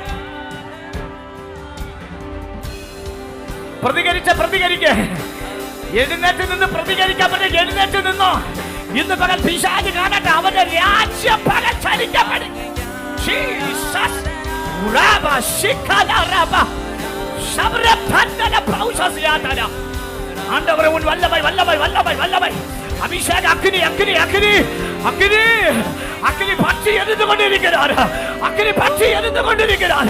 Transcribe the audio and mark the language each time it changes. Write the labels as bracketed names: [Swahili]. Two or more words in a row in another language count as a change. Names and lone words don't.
[Malayalam] പ്രതികരിക്ക, എഴുന്നേറ്റ് നിന്ന് പ്രതികരിക്കാൻ പറ്റും. എഴുന്നേറ്റ് നിന്നോ. ഇന്ന് പകൽ പിശാച് കാണട്ടെ, അവന്റെ രാജ്യം പകൽ ചലിക്കപ്പെടും. [Tamil] ஆண்டவரே உன் வல்லமை வல்லமை வல்லமை வல்லமை அபிஷேக அக்கினி அக்கினி அக்கினி அக்கினி அக்கினி பற்றி எரிந்து கொண்டிருக்கிறார். அக்கினி பற்றி எரிந்து கொண்டிருக்கிறார்.